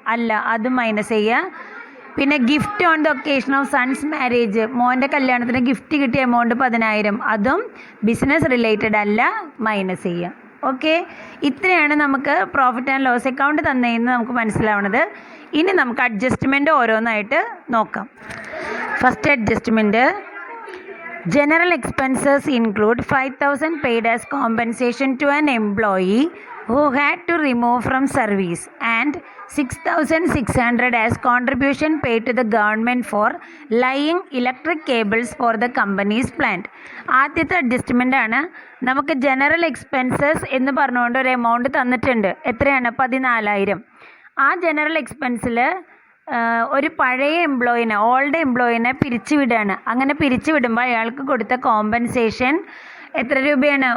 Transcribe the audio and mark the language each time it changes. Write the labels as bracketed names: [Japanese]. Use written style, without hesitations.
[Malayalam] അല്ല, അതും മൈനസ് ചെയ്യുക. പിന്നെ [English] gift on the occasion of son's marriage, [Malayalam] മോൻ്റെ കല്യാണത്തിന് ഗിഫ്റ്റ് കിട്ടിയ എമൗണ്ട് 10,000, അതും ബിസിനസ് റിലേറ്റഡ് അല്ല, മൈനസ് ചെയ്യുക. ഓക്കെ, ഇത്രയാണ് നമുക്ക് പ്രോഫിറ്റ് ആൻഡ് ലോസ് അക്കൗണ്ട് തന്നതെന്ന് നമുക്ക് മനസ്സിലാവുന്നത്. ഇനി നമുക്ക് അഡ്ജസ്റ്റ്മെൻറ്റ് ഓരോന്നായിട്ട് നോക്കാം. [English] First adjustment, general expenses include 5,000 paid as compensation to an employee who had to remove from service and 6,600 as contribution paid to the government for laying electric cables for the company's plant. [Malayalam] ആദ്യത്തെ adjustment ആണ്. നമുക്ക് general expenses എന്ന് പറഞ്ഞുകൊണ്ട് ഒരു amount തന്നിട്ടുണ്ട്. എത്രയാണ്? 14,000. ആ general എക്സ്പെൻസിൽ ഒരു പഴയ എംപ്ലോയിനെ, ഓൾഡ് എംപ്ലോയിനെ പിരിച്ചു വിടുകയാണ്. അങ്ങനെ പിരിച്ചു വിടുമ്പോൾ അയാൾക്ക് കൊടുത്ത കോമ്പൻസേഷൻ എത്ര രൂപയാണ്?